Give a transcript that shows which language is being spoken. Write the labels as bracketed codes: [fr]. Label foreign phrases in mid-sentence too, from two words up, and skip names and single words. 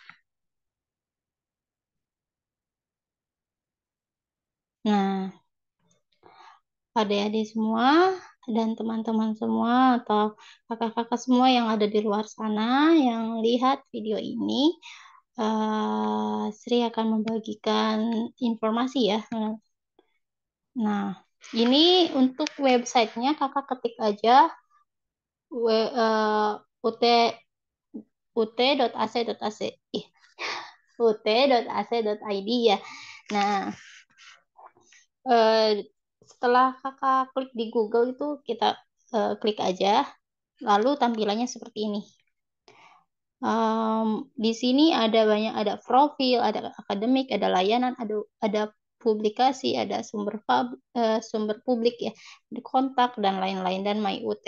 [id] Nah, adik-adik semua dan teman-teman semua atau kakak-kakak semua yang ada di luar sana yang lihat video ini, Sri akan membagikan informasi ya. Nah, ini untuk websitenya kakak ketik aja ut ut.ac.ac ut.ac.id ya. Nah, setelah kakak klik di Google itu kita klik aja, lalu tampilannya seperti ini. Di sini ada banyak, ada profil, ada akademik, ada layanan, ada publikasi, ada sumber publik ya, ada kontak dan lain-lain dan My UT.